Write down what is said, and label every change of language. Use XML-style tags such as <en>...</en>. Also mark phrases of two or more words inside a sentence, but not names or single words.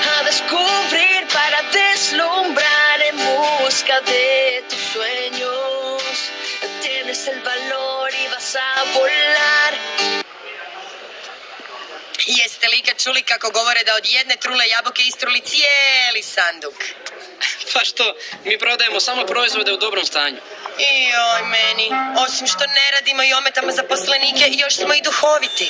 <es>descubrir, para deslumbrar en busca de tus sueños. Tienes el valor y vas a volar.</es> <hr>Jeste li ikad čuli kako govore da od jedne trule jabuke istruli cijeli sanduk? Pa što, mi prodajemo samo proizvode u dobrom stanju. Joj, meni, osim što ne radimo i ometamo zaposlenike, još smo i duhoviti.</hr>